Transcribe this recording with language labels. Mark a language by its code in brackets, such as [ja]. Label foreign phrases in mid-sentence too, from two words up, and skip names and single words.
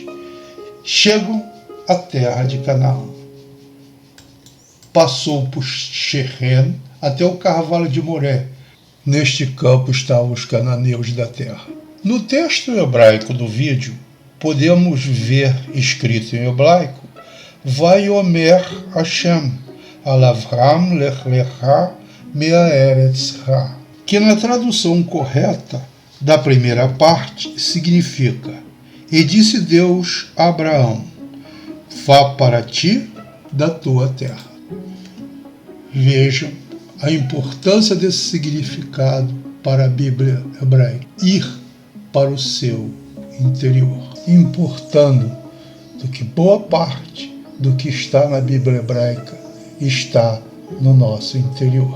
[pt] Chegam à terra de Canaã. Passou por Shechem até o carvalho de Moré. Neste campo estavam os cananeus da terra. No texto hebraico do vídeo, podemos ver escrito em hebraico: [he] ויאמר השם אל אברם לך לך מארץ ה, [pt] que na tradução correta da primeira parte significa: E disse Deus a Abraão, vá para ti da tua terra. Vejam a importância desse significado para a Bíblia hebraica: ir para o seu interior, importando do que boa parte do que está na Bíblia hebraica está no nosso interior.